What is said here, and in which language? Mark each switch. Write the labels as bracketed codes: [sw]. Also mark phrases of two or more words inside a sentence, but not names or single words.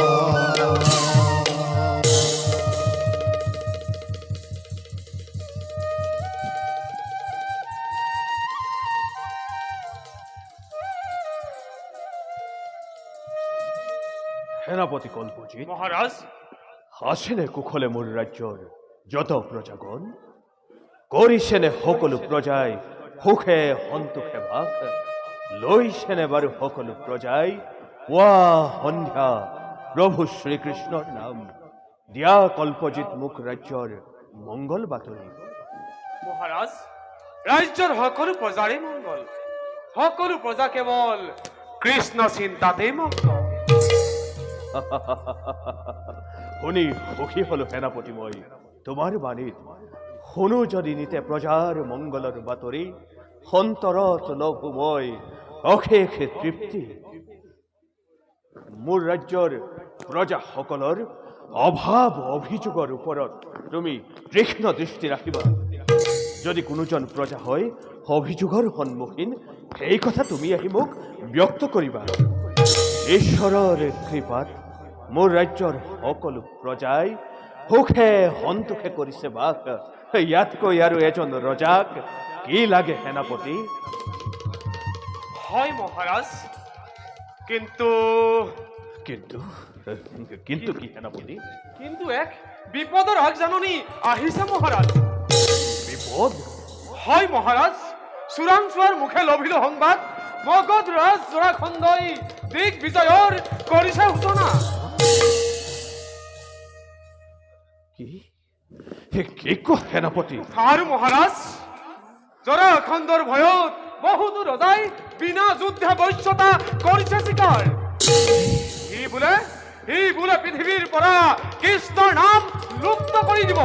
[as] সেনাপতি কল্পজিৎ মহারাজ হাসেনে কুশলে মোৰ ৰাজ্যৰ যত প্ৰজাগণ কৰিছেনে সকলো প্ৰজাই সুখে সন্তোষে ভাগ লৈছেনে বাৰু সকলো প্ৰজাই পুৱা সন্ধ্যা প্ৰভু শ্ৰীকৃষ্ণৰ নাম দিয়া কল্পজিৎ মোক ৰাজ্যৰ মংগল বাতৰি মহারাজ রাজ্যের সকলো প্রজারে মঙ্গল সকলো প্রজা কেবল কৃষ্ণ চিন্তাতে মগ্ন শুনি সুখী হলো সেনাপতি মই তোমাৰ বাণীত শুনো যদি নিতে প্ৰজাৰ মংগলৰ বাতৰি সন্তৰত লভো মই অশেষ তৃপ্তি মোৰ ৰাজ্যৰ প্ৰজাসকলৰ অভাৱ অভিযোগৰ ওপৰত তুমি তীক্ষ্ণ দৃষ্টি ৰাখিবা যদি কোনোজন প্ৰজা হয় অভিযোগৰ সন্মুখীন সেই কথা তুমি আহি মোক ব্যক্ত কৰিবা ঈশ্বৰৰ কৃপাত মোৰ ৰাজ্যৰ সকলো প্ৰজাই সুখে সন্তোষে কৰিছে বাস ইয়াতকৈ আৰু এজন ৰজাক কি লাগে সেনাপতি হয় মহারাজ কিন্তু কিন্তু কিন্তু কি সেনাপতি কিন্তু এক বিপদৰ আগজাননী আহিছে মহারাজ বিপদ হয় মহারাজ চোৰাংচোৱাৰ মুখে লভিল সংবাদ মগধ ৰাজ জৰাখণ্ডই দিগ্বিজয়ৰ কৰিছে সূচনা কি কি কোৱা সেনাপতি আৰু মহারাজ জৰাখণ্ডৰ ভয়ত বহুতো ৰজাই বিনা যুদ্ধে বশ্যতা কৰিছে স্বীকাৰ সি বোলে পৃথিৱীৰ পৰা কৃষ্ণৰ নাম লুপ্ত কৰি দিব